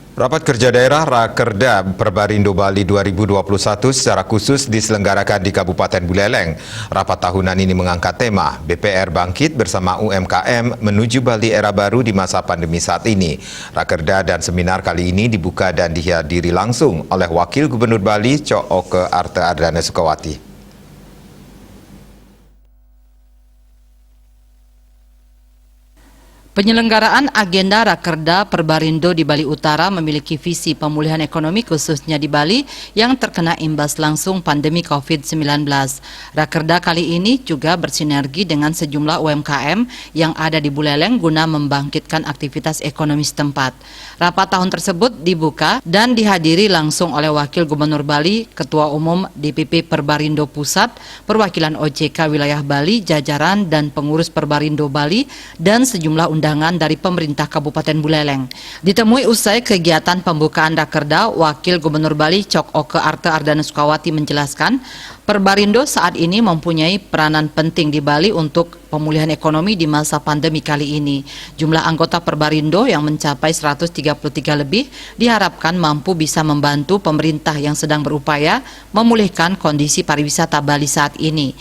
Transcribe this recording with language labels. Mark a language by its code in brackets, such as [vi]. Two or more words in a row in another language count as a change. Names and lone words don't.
[id] Rapat Kerja Daerah Rakerda Perbarindo Bali 2021 secara khusus diselenggarakan di Kabupaten Buleleng. Rapat tahunan ini mengangkat tema BPR Bangkit bersama UMKM menuju Bali era baru di masa pandemi saat ini. Rakerda dan seminar kali ini dibuka dan dihadiri langsung oleh Wakil Gubernur Bali Cok Oke Arte Ardana Sukawati. Penyelenggaraan agenda Rakerda Perbarindo di Bali Utara memiliki visi pemulihan ekonomi khususnya di Bali yang terkena imbas langsung pandemi COVID-19. Rakerda kali ini juga bersinergi dengan sejumlah UMKM yang ada di Buleleng guna membangkitkan aktivitas ekonomi setempat. Rapat tahun tersebut dibuka dan dihadiri langsung oleh Wakil Gubernur Bali, Ketua Umum DPP Perbarindo Pusat, Perwakilan OJK Wilayah Bali, jajaran dan pengurus Perbarindo Bali, dan sejumlah undangan dari pemerintah Kabupaten Buleleng. Ditemui usai kegiatan pembukaan Rakerda, Wakil Gubernur Bali Cok Oke Arte Ardana Sukawati menjelaskan, Perbarindo saat ini mempunyai peranan penting di Bali untuk pemulihan ekonomi di masa pandemi kali ini. Jumlah anggota Perbarindo yang mencapai 133 lebih diharapkan mampu bisa membantu pemerintah yang sedang berupaya memulihkan kondisi pariwisata Bali saat ini.